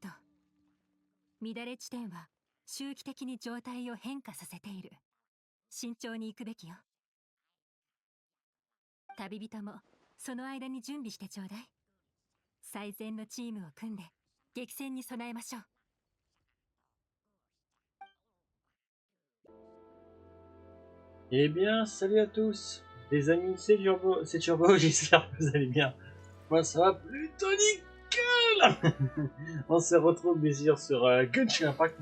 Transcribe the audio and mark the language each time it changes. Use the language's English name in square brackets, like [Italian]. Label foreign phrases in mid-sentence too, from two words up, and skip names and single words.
[Japanese] 乱れ地点は周期的に状態を変化させている。慎重に行くべきよ。旅人もその間に準備してちょうだい。最善のチームを組んで激戦に備えましょう。 [French] Eh bien, salut à tous, les amis, c'est Turbo, j'espère que vous allez bien. Moi, ça va plutôt nickel. On se retrouve bien sûr sur Genshin Impact.